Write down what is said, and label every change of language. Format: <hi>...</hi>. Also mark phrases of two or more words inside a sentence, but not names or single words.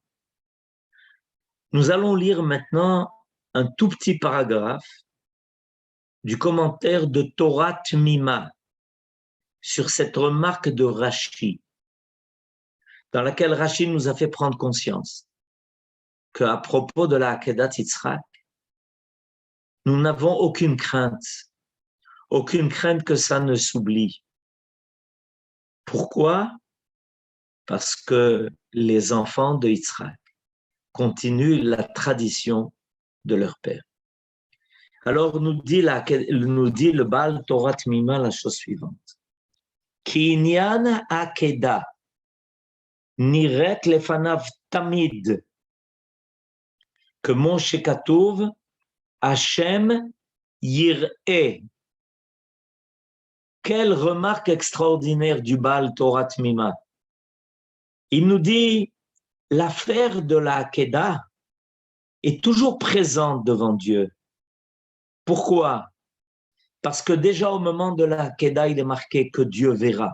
<fr>Nous allons lire maintenant un tout petit paragraphe du commentaire de Torah Tmima sur cette remarque de Rashi, dans laquelle Rashi nous a fait prendre conscience qu'à propos de la Akedat Yitzhak, nous n'avons aucune crainte que ça ne s'oublie. Pourquoi? Parce que les enfants de Yitzhak continuent la tradition de leur père. Alors nous dit le Baal Torah Tmima la chose suivante.</fr> <he>כי ענין עקידה נראה לפניו תמיד que Moshe כתוב השם יראה.</he> <fr>Quelle remarque extraordinaire du Baal Torah Tmima. Il nous dit l'affaire de la Akeda est toujours présente devant Dieu. Pourquoi? Parce que déjà au moment de la Akeda, il est marqué que Dieu verra.</fr>